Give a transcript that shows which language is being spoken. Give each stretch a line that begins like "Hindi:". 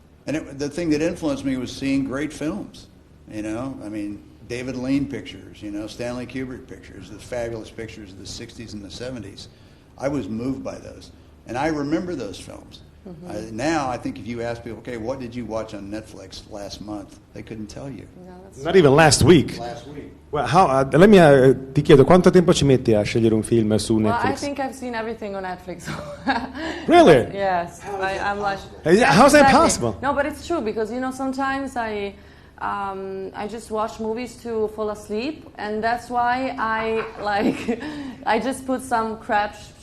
English: And the thing that influenced me was seeing great films. You know, I mean, David Lean pictures, you know, Stanley Kubrick pictures, the fabulous pictures of the 60s and the 70s. I was moved by those. And I remember those films. Now, I think if you ask people, okay, what did you watch on Netflix last month? They couldn't tell you. Not even last week. Last week.
Italian: Well, ti chiedo, quanto tempo ci metti a scegliere un film su Netflix?
English: Well, I think I've seen everything on Netflix. Really? Yes. I'm like. How's that possible? No, but it's true because sometimes I just watch movies to fall asleep, and that's why I just put some crap.